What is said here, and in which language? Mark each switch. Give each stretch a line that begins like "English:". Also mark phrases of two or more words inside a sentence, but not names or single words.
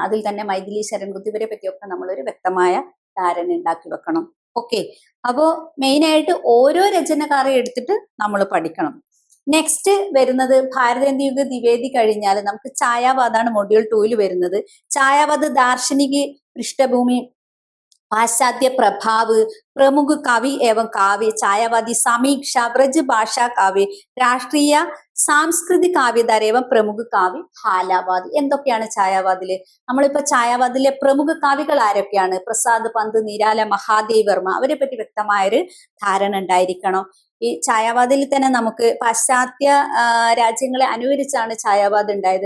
Malayalam: അതിൽ തന്നെ മൈഥിലി ശരൺകുത്തി ഇവരെ പറ്റിയൊക്കെ നമ്മളൊരു വ്യക്തമായ ധാരണ ഉണ്ടാക്കി വെക്കണം. ഓക്കെ, അപ്പോ മെയിൻ ആയിട്ട് ഓരോ രചനക്കാരെ എടുത്തിട്ട് നമ്മൾ പഠിക്കണം. നെക്സ്റ്റ് വരുന്നത് ഭാരതേന്ദു യുഗ് ദ്വിവേദി കഴിഞ്ഞാൽ നമുക്ക് ഛായാവാദാണ് മൊഡ്യൂൾ 2 വരുന്നത്.
Hindi: छायावाद दार्शनिक पृष्ठभूमि पाश्चात्य प्रभाव, प्रमुख कवि एवं काव्य, छायावादी समीक्षा, ब्रज भाषा काव्य, राष्ट्रीय सांस्कृतिक काव्यधारा एवं प्रमुख काव्य हालावादी.
Malayalam: എന്തൊക്കെയാണ് ഛായാവാദില്? നമ്മളിപ്പോ ഛായാവാദിലെ പ്രമുഖ കവികൾ ആരൊക്കെയാണ്? പ്രസാദ് പന്ത്, നിരാല, മഹാദേവ് വർമ്മ. അവരെ പറ്റി വ്യക്തമായൊരു ധാരണ ഉണ്ടായിരിക്കണം. ഈ ഛായാവാദിൽ തന്നെ നമുക്ക് പാശ്ചാത്യ രാജ്യങ്ങളെ അനുകരിച്ചാണ് ഛായാവാദ് ഉണ്ടായത്.